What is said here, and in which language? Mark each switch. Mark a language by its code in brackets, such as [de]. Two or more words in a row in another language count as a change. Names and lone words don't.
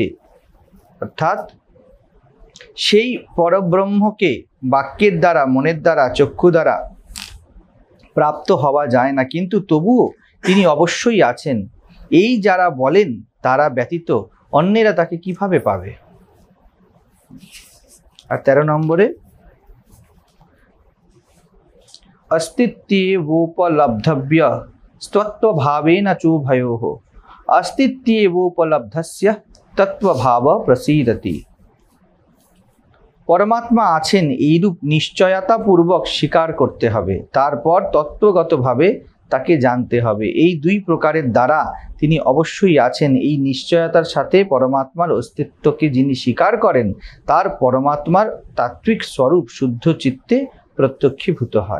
[bn] অর্থাৎ সেই পরব্রহ্মকে বাক্যের দ্বারা, মনের দ্বারা, চক্ষু দ্বারা প্রাপ্ত হওয়া যায় না, কিন্তু তবুও তিনি অবশ্যই আছেন, এই যারা বলেন তারা ব্যতীত অন্যেরা তাকে কিভাবে পাবে। আর 13 নম্বরে [sa] अस्तित्वेवोपलब्धव्य स्तत्वभावेन चोभयोः अस्तित्वेवोपलब्धस्य तत्वभाव प्रसीदति। [bn] परमात्मा आছেন এইরূপ নিশ্চয়তা পূর্বক স্বীকার করতে হবে, তারপর তত্ত্বগতভাবে তাকে জানতে হবে। এই দুই প্রকারের দ্বারা তিনি অবশ্যই আছেন, এই নিশ্চয়তার সাথে পরমাত্মার অস্তিত্বকে যিনি স্বীকার করেন তার পরমাত্মার তাত্ত্বিক স্বরূপ শুদ্ধ চিত্তে প্রত্যক্ষীভূত হয়।